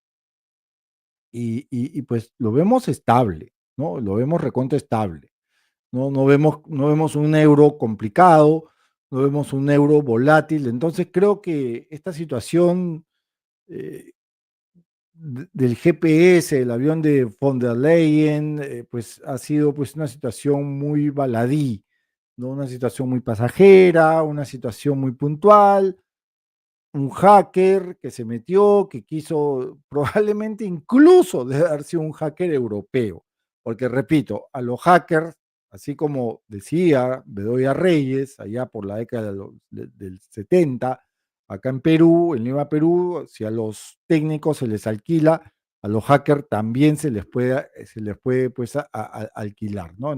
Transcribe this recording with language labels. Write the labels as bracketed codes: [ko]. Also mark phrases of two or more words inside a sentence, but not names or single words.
[es] Y pues lo vemos estable, ¿no? Lo vemos recontra estable. No vemos un euro complicado, no vemos un euro volátil. Entonces creo que esta situación eh, del GPS, el avión de von der Leyen, pues ha sido pues una situación muy baladí, ¿no? Una situación muy pasajera, una situación muy puntual, un hacker que se metió, que quiso, probablemente incluso debe haber sido un hacker europeo, porque repito, a los hackers, así como decía Bedoya Reyes, allá por la década del 70, acá en Perú, en Lima, Perú, si a los técnicos se les alquila, a los hackers también se les puede pues alquilar, ¿no?